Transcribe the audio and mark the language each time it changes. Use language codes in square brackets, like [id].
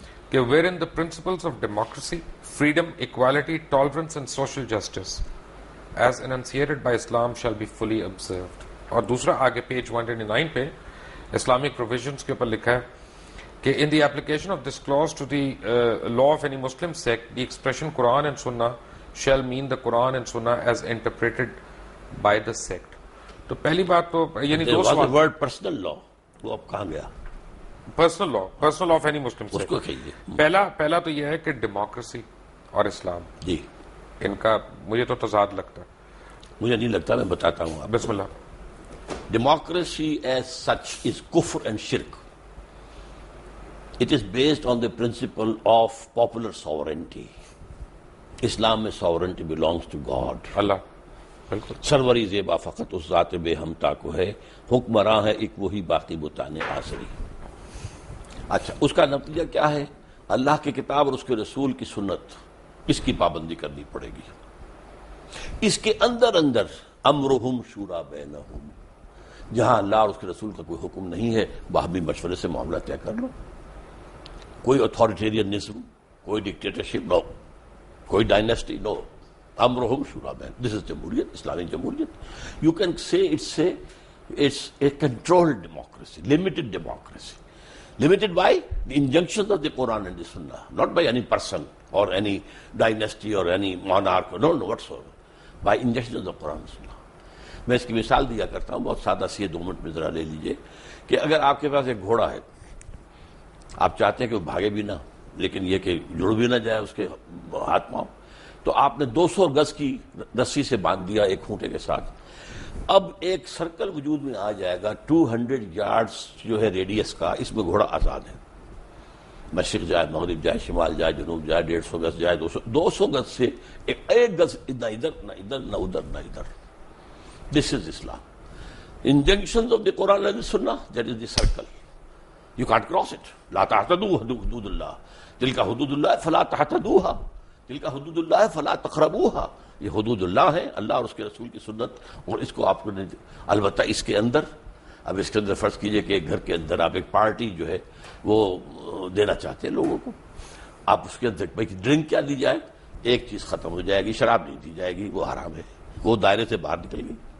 [en] کہ where in the principles of democracy, freedom, equality, tolerance and social justice as enunciated by Islam shall be fully observed۔ [ur] اور دوسرا آگے page 129 پہ Islamic provisions کے اوپر لکھا ہے کہ [en] in the application of this clause to the law of any Muslim sect, the expression Quran and Sunnah shall mean the Quran and Sunnah as interpreted by the sect۔ [ur] تو پہلی بات تو یعنی دو سوال، [en] word personal law [ur] وہ اب کہاں گیا؟ [en] personal law of any Muslim [ur] اس کو کہیے۔ پہلا تو یہ ہے کہ ڈیموکریسی اور اسلام، جی ان کا مجھے تو تضاد لگتا ہے۔ مجھے نہیں لگتا، میں بتاتا ہوں آپ۔ بسم اللہ۔ [en] Democracy as such is kufr and shirk. It is based on the principle of popular sovereignty. Islam میں sovereignty belongs to God. [ur] اللہ بالکل سروری زیبا فقط اس ذات بے ہمتا کو ہے، حکمراں ہے ایک وہی باقی بتانے آسری۔ اچھا، اس کا نتیجہ کیا ہے؟ اللہ کی کتاب اور اس کے رسول کی سنت، اس کی پابندی کرنی پڑے گی۔ اس کے اندر [ar] امرہم شورا بینہم، [ur] جہاں اللہ اور اس کے رسول کا کوئی حکم نہیں ہے، باہمی مشورے سے معاملہ طے کر لو۔ کوئی اتھارٹیرینزم، کوئی ڈکٹیٹرشپ نو، کوئی ڈائنیسٹی نو، امرہم شورا بین۔ دس از جمہوریت، اسلامی جمہوریت۔ [en] You can say it's a controlled democracy, limited democracy. Limited by the injunctions of the Quran and the Sunnah, not by any person or any dynasty or any monarch, no whatsoever, by injunctions of Quran and Sunnah. [ur] میں اس کی مثال دیا کرتا ہوں، بہت سادہ سی ہے، 2 minute میں ذرا لے لیجئے کہ اگر آپ کے پاس ایک گھوڑا ہے، آپ چاہتے ہیں کہ وہ بھاگے بھی نہ لیکن یہ کہ جڑ بھی نہ جائے اس کے ہاتھ پاؤں، تو آپ نے 200 گز کی رسی سے باندھ دیا ایک کھونٹے کے ساتھ۔ اب ایک سرکل وجود میں آ جائے گا 200 یارڈز جو ہے ریڈیس کا، اس میں گھوڑا آزاد ہے، مشرق جائے، مغرب جائے، شمال جائے، جنوب جائے، 150 گز جائے، 200 گز سے ایک گز نہ ادھر نہ ادھر نہ ادھر نہ ادھر۔ [en] This is Islam. Injunctions of the Quran and the Sunnah, that is the circle. You can't cross it. [ar] لا تعتدوا حدود اللہ، تلک حدود اللہ فلا تعتدوها، تلک حدود اللہ فلا تقربوها۔ [ur] یہ حدود اللہ ہے، اللہ اور اس کے رسول کی سنت، اور اس کو آپ نے البتہ اس کے اندر، اب اس کے اندر فرض کیجئے کہ ایک گھر کے اندر آپ ایک پارٹی جو ہے وہ دینا چاہتے ہیں لوگوں کو، آپ اس کے اندر بھائی ڈرنک کیا دی جائے، ایک چیز ختم ہو جائے گی، شراب نہیں دی جائے گی، وہ حرام ہے، وہ دائرے سے باہر نکل گئی۔